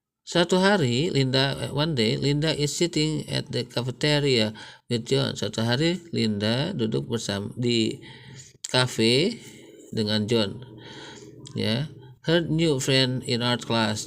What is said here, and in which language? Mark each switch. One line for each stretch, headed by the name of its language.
Indonesian: Satu hari
English: one day Linda is sitting at the cafeteria with John.
Indonesian: Satu hari Linda duduk bersama di cafe dengan John.
English: Ya, her new friend in art class.